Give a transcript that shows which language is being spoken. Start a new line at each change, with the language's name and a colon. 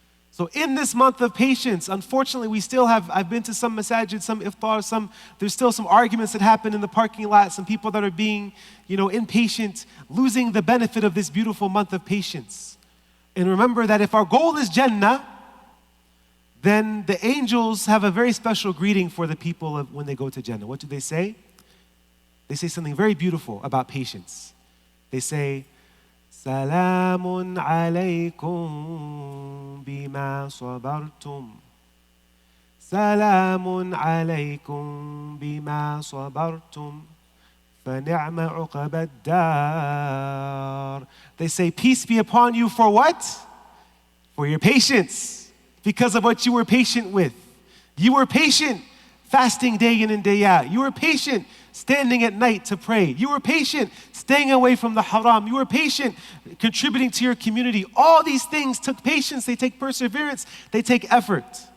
English: So in this month of patience, unfortunately, I've been to some masajid, some iftar, there's still some arguments that happen in the parking lot, some people that are being, impatient, losing the benefit of this beautiful month of patience. And remember that if our goal is Jannah, then the angels have a very special greeting for the people when they go to Jannah. What do they say? They say something very beautiful about patience. They say,
Arabic: سلام عليكم بما صبرتم سلام عليكم بما صبرتم فنعم عقب الدار.
English: They say, peace be upon you for what? For your patience. Because of what you were patient with. You were patient fasting day in and day out. You were patient standing at night to pray. You were patient staying away from the haram. You were patient contributing to your community. All these things took patience. They take perseverance. They take effort.